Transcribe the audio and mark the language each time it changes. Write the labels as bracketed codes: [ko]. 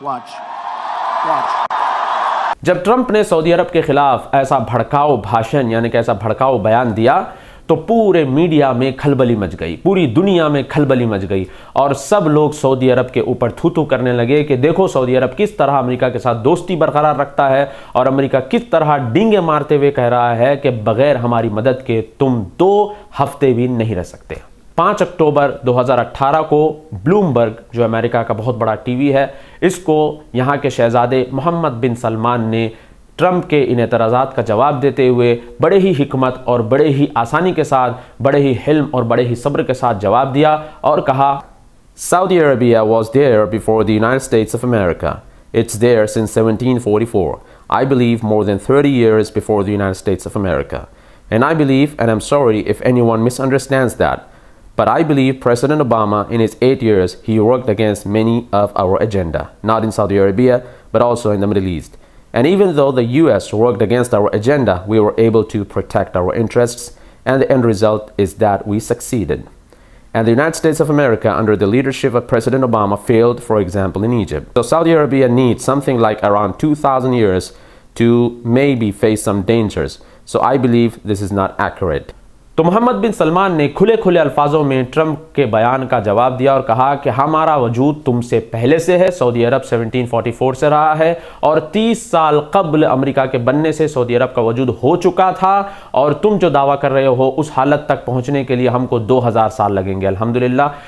[en] Watch. [ur] جب Trump نے سعودی عرب کے خلاف ایسا بھڑکاؤ بھاشن یعنی کہ ایسا بھڑکاؤ بیان دیا تو پورے میڈیا میں کھلبلی مچ گئی، پوری دنیا میں کھلبلی مچ گئی، اور سب لوگ سعودی عرب کے اوپر تھو تھو کرنے لگے کہ دیکھو سعودی عرب کس طرح امریکہ کے ساتھ دوستی برقرار رکھتا ہے، اور امریکہ کس طرح ڈینگے مارتے ہوئے کہہ رہا ہے کہ بغیر ہماری مدد کے تم 2 ہفتے بھی نہیں رہ سکتے۔ 5 اکتوبر 2018 کو بلومبرگ، جو امریکہ کا بہت بڑا ٹی وی ہے، اس کو یہاں کے شہزادے محمد بن سلمان نے ٹرمپ کے ان اعتراضات کا جواب دیتے ہوئے بڑے ہی حکمت اور بڑے ہی آسانی کے ساتھ، بڑے ہی حلم اور بڑے ہی صبر کے ساتھ جواب دیا اور کہا، [en] Saudi Arabia was there before the United States of America. It's there since 1744. I believe more than 30 years before the United States of America. And I believe, and I'm sorry if anyone misunderstands that, but I believe President Obama in his 8 years, he worked against many of our agenda, not in Saudi Arabia, but also in the Middle East. And even though the US worked against our agenda, we were able to protect our interests, and the end result is that we succeeded. and the United States of America under the leadership of President Obama failed, for example, in Egypt. So Saudi Arabia needs something like around 2,000 years to maybe face some dangers. So I believe this is not accurate. [ur] تو محمد بن سلمان نے کھلے کھلے الفاظوں میں Trump کے بیان کا جواب دیا اور کہا کہ ہمارا وجود تم سے پہلے سے ہے. سعودی عرب 1744 سے رہا ہے اور 30 سال قبل امریکہ کے بننے سے سعودی عرب کا وجود ہو چکا تھا, اور تم جو دعویٰ کر رہے ہو اس حالت تک پہنچنے کے لیے ہم کو 2000 سال لگیں گے الحمدللہ.